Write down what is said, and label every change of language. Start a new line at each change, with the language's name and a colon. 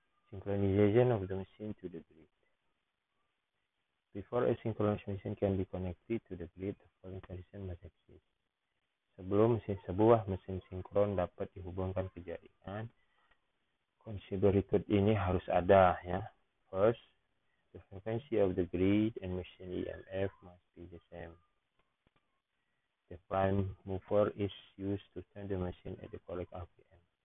English: Synchronization of the machine to the grid. Before a synchronous machine can be connected to the grid, the following condition must exist.
Indonesian: Sebelum sebuah mesin sinkron dapat dihubungkan ke jaringan, kondisi berikut ini harus ada ya.
English: First, the frequency of the grid and machine EMF must be the same. The prime mover is used to turn the machine at the correct RPM.